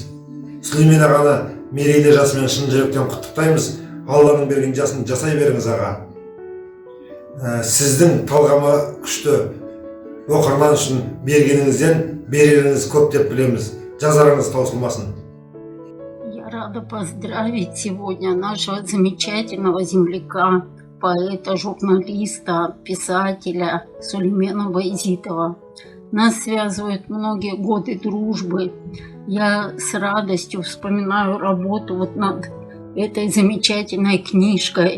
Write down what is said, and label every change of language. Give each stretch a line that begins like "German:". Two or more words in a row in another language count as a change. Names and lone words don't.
Kazakh: Сулеймен ағаны мерейлі жасымен шын жүректен құттықтаймыз. Алланың берген жасын жасай беріңіз аға. Сіздің талғамы күшті, оқырман үшін бергеніңізден береріңіз көп деп білеміз. Жазарыңыз таусылмасын.
Russian: Я рада поздравить сегодня нашего замечательного земляка, поэта, журналиста, писателя Сулеймена Баязитова. Нас связывают многие годы дружбы. Я с радостью вспоминаю работу вот над этой замечательной книжкой.